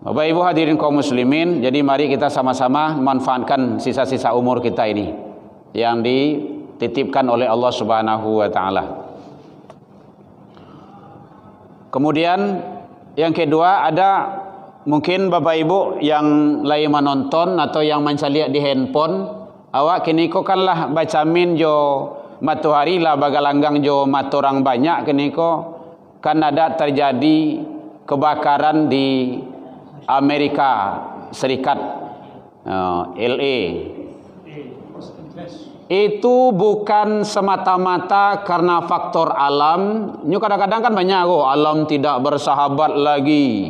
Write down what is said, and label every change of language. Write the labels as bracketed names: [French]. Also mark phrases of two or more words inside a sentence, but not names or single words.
[Indonesian] Bapak Ibu hadirin kaum muslimin, jadi mari kita sama-sama manfaatkan sisa-sisa umur kita ini yang dititipkan oleh Allah [Arabic] Subhanahu wa taala. [Indonesian] Kemudian yang kedua, ada mungkin Bapak Ibu yang lagi menonton atau yang mencari di handphone, [Minangkabau] awak kini ko kan lah bacamin jo matahari lah bagalanggang jo matorang banyak kini ko kan ada terjadi kebakaran di Amerika Serikat, LA. [Indonesian] Itu bukan semata-mata karena faktor alam. Ini kadang-kadang kan banyak alam tidak bersahabat lagi.